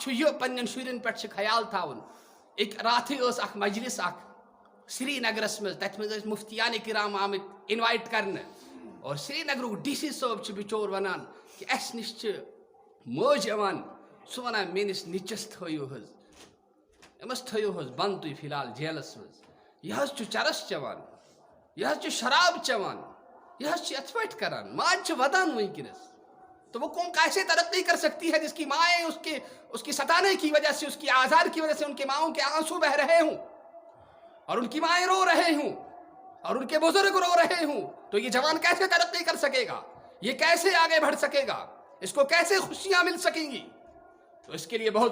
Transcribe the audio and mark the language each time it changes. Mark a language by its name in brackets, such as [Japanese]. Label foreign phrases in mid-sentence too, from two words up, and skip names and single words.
[Kashmiri] چھُ یہِ پننٮ۪ن شُرٮ۪ن پٮ۪ٹھ چھُ خیال تھاوُن راتھٕے ٲس اکھ مجلس اکھ سری نگرس منٛز تتھ منٛز ٲسۍ مفتیان کرام آمٕتۍ انوایٹ کرنہٕ اور سری نگرُک ڈی سی صٲب چھُ بِچور ونان کہِ اسہِ نِش چھِ مٲج یِوان سُہ ونان میٲنِس نیٚچوِس تھٲیِو حظ أمِس تھٲیِو حظ بنٛد تُہۍ فِلحال جیلس منٛز یہِ حظ چھُ چرس چٮ۪وان یہِ حظ چھُ شراب چٮ۪وان یہ حظ چھِ یِتھ پٲٹھۍ کران ماج چھِ ودان وٕنکیٚنس [Urdu] تو وہ قوم کیسے ترقی کر سکتی ہے جس کی مائیں اس کی ستانے کی وجہ سے اس کی آزار کی وجہ سے ان کے ماؤں کے آنسو بہ رہے ہوں اور ان کی مائیں رو رہے ہوں اور ان کے بزرگ رو رہے ہوں تو یہ جوان کیسے ترقی کر سکے گا یہ کیسے آگے بڑھ سکے گا اس کو کیسے خوشیاں مل سکیں گی تو اس کے لیے بہت